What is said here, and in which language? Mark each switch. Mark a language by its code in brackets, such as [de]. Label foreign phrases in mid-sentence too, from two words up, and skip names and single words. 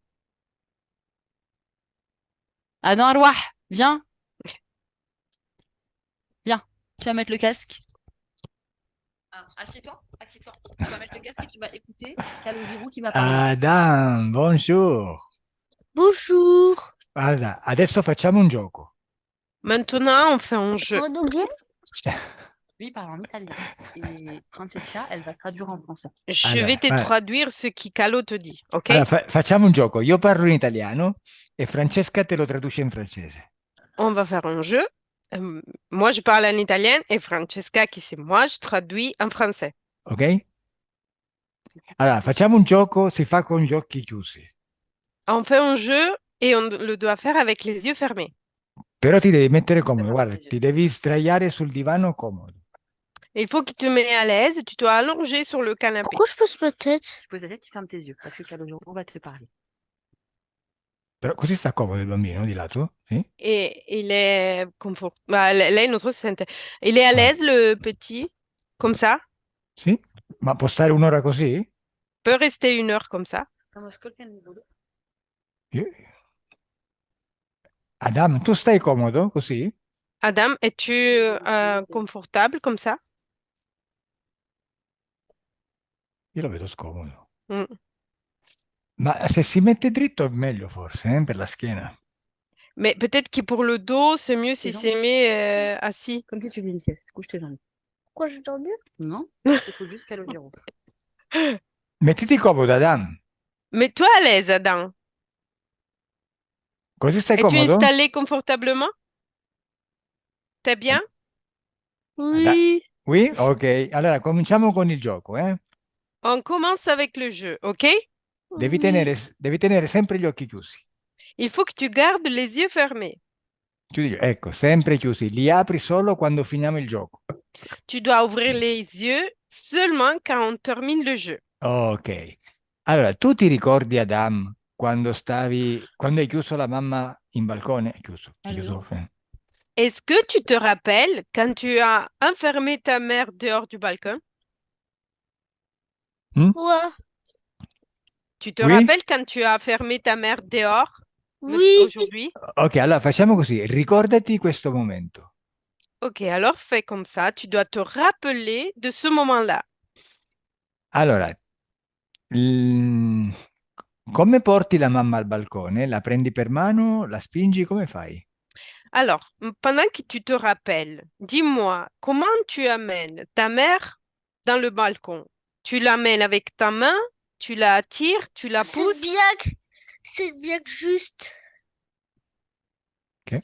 [fr] Adam Arouah, viens, viens. Tu vas mettre le casque. Ah, assieds-toi, assieds-toi. Tu vas mettre le casque et tu vas écouter Calogero qui va parler. Adam, bonjour. Bonjour. [it] Guarda, adesso facciamo un gioco. [fr] Maintenant, on fait un jeu. En anglais? Lui, il parle en italien. Et Francesca, elle va traduire en français. Je [it] Allora, [fr] vais te traduire ce qui Calo te dit, ok? [it] allora, facciamo un gioco. Io parlo in italiano e Francesca te lo traduce in francese. [fr] On va faire un jeu. Moi, je parle en italien et Francesca, qui c'est moi, je traduis en français. Ok? [it] Allora, facciamo un gioco, si fa con gli occhi chiusi. [fr] On fait un jeu et on le doit faire avec les yeux fermés. [it] Però ti devi mettere comodo, [fr] Ferme [it] guarda, [fr] tes yeux. [it] ti devi sdraiare sul divano comodo. [fr] Il faut qu'il te mette à l'aise, tu dois allonger sur le canapé. Pourquoi je pose ma tête? Tu poses la tête, tu fermes tes yeux. Parce que Calogero va te parler. [it] Però così sta comodo il bambino di lato? Sì? [fr] Et il est confort. Bah, [it] lei non so se sente. [fr] Il est à Ah, l'aise, le petit, comme ça. [it] sì? Ma può stare un'ora così? [fr] Peut rester 1 heure comme ça. [it] Io- Adam, tu stai comodo così? [fr] Adam, es-tu confortable comme ça? [it] Io lo vedo scomodo. Mm. Ma se si mette dritto è meglio forse, per la schiena. [fr] Mais peut-être que pour le dos, c'est mieux si Tes c'est mis assis. Comme si tu faisais une sieste. Couche tes jambes. Pourquoi je dors mieux? Non, écoute juste Calogero. [it] Mettiti comodo, Adam. [fr] Mets-toi à l'aise, Adam. [it] Così stai [fr] Es-tu [it] comodo? [fr] installé confortablement? T'es bien? Oui. Oui? Ok. [it] Allora, cominciamo con il gioco, eh? [fr] On commence avec le jeu, ok? [it] Devi [fr] Oui. [it] devi tenere sempre gli occhi chiusi. [fr] Il faut que tu gardes les yeux fermés. [it] Ecco, sempre chiusi. Li apri solo quando finiamo il gioco. [fr] Tu dois ouvrir les yeux seulement quand on termine le jeu. Ok. [it] Allora, tu ti ricordi, Adam, quando hai chiuso la mamma in balcone? È chiuso. È chiuso. [fr] Est-ce que tu te rappelles quand tu as enfermé ta mère dehors du balcon? Quoi? Tu te Oui? rappelles quand tu as fermé ta mère dehors Oui. aujourd'hui? [it] Ok, allora facciamo così. Ricordati questo momento. [fr] Ok, alors fais comme ça. Tu dois te rappeler de ce moment-là. [it] Allora, come porti la mamma al balcone? La prendi per mano? La spingi? Come fai? [fr] Alors, pendant que tu te rappelles, dis-moi, comment tu amènes ta mère dans le balcon? Tu l'amènes avec ta main, tu la tires, tu la pousses? C'est bien que juste. Ok.